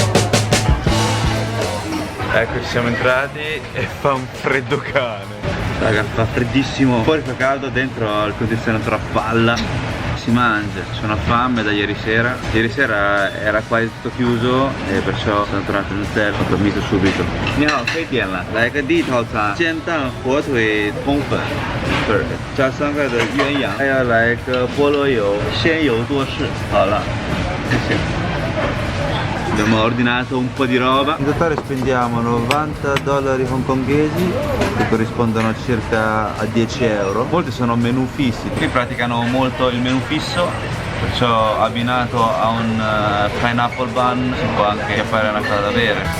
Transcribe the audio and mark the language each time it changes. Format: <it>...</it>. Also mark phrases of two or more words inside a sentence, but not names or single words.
<it>Ecco, ci siamo entrati e fa un freddo cane. Raga, fa freddissimo. Fuori fa caldo, dentro il condizionatore a palla. Si mangia, c'ho una fame da ieri sera. Ieri sera era quasi tutto chiuso e perciò sono tornato in hotel, ho dormito subito.</it> <yue>你好，可以点了，来个地套餐，煎蛋、火腿、通粉，加3块的鸳鸯，还要来个菠萝油，鲜油多士。好了，谢谢。</yue> <it>Abbiamo ordinato un po' di roba. In totale spendiamo 90 dollari hongkonghesi, che corrispondono circa a 10 euro. Molti sono menù fissi. Qui praticano molto il menù fisso, perciò abbinato a un</it> <en>pineapple bun</en> <it>si può anche fare una cosa da bere.</it>